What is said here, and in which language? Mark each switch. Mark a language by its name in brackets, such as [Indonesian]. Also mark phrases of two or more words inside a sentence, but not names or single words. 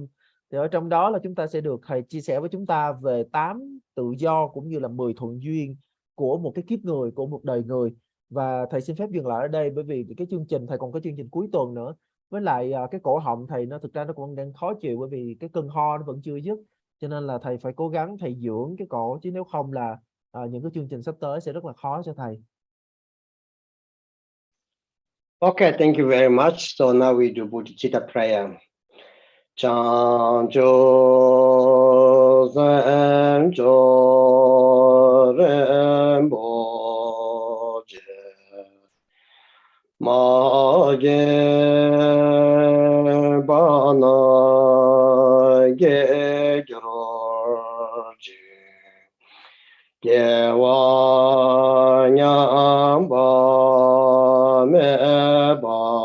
[Vietnamese] Thì ở trong đó là chúng ta sẽ được thầy chia sẻ với chúng ta về 8 tự do cũng như là 10 thuận duyên của một cái kiếp người, của một đời người. Và thầy xin phép dừng lại ở đây, bởi vì cái chương trình thầy còn có chương trình cuối tuần nữa. Với lại cái cổ họng thầy nó thực ra nó cũng đang khó chịu, bởi vì cái cơn ho nó vẫn chưa dứt, cho nên là thầy phải cố gắng thầy dưỡng cái cổ, chứ nếu không là những cái chương trình sắp tới sẽ rất là khó cho thầy. [English] Okay, thank you very much. So now we do Bodhicitta prayer. [Tibetan] བྱང་ཆུབ་སེམས་མཆོག་རིན་པོ་ཆེ་མ་སྐྱེས་པ་རྣམས སྐྱེ་གྱུར་ཅིག་སྐྱེས་པ་ཉམས་པ་མེད་པ